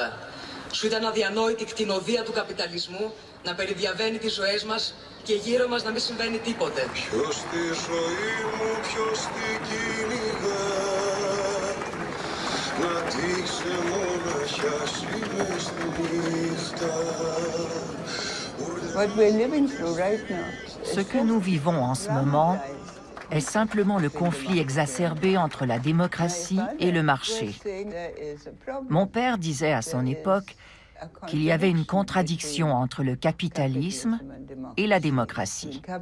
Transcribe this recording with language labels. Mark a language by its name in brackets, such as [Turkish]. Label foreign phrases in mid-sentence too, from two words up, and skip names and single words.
[Greek] Σου ήταν αδιανόητη η κτηνοδία του καπιταλισμού να περιδιαβαίνει τις ζωές μας και γύρω μας να μην συμβαίνει τίποτε. Ποιος στη ζωή μου, ποιος την κυνηγά, να τη ξεμοναχιάσει μες στη νύχτα. [French] Ce que nous vivons en ce moment est simplement le conflit exacerbé entre la démocratie et le marché. Mon père disait à son époque qu'il y avait une contradiction entre le capitalisme et la démocratie.